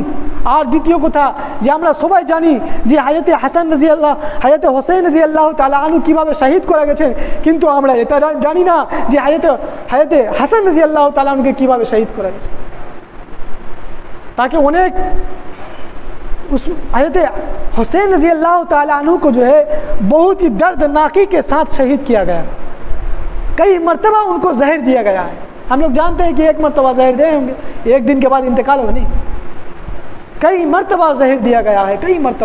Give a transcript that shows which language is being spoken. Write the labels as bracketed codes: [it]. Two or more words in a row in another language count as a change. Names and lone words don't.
[bn] আর দ্বিতীয় কথা যে আমরা সবাই জানি যে হাজরতে হোসেন [ar] رضي الله تعالى عنه [bn] কীভাবে শহীদ করা গেছেন, কিন্তু আমরা এটা জানি না যে হাজরতে হাসান [ar] رضي الله تعالى عنه [bn] কীভাবে শহীদ করা গেছে। তাকে অনেক [ur] حضرت حسین [ar] رضی اللہ تعالیٰ عنہ [ur] کو جو ہے بہت ہی دردناکی کے ساتھ شہید کیا گیا، کئی مرتبہ ان کو زہر دیا گیا ہے۔ ہم لوگ جانتے ہیں کہ ایک مرتبہ زہر دے ہوں گے، ایک دن کے بعد انتقال ہو، نہیں، کئی مرتبہ زہر دیا گیا ہے، کئی مرتبہ۔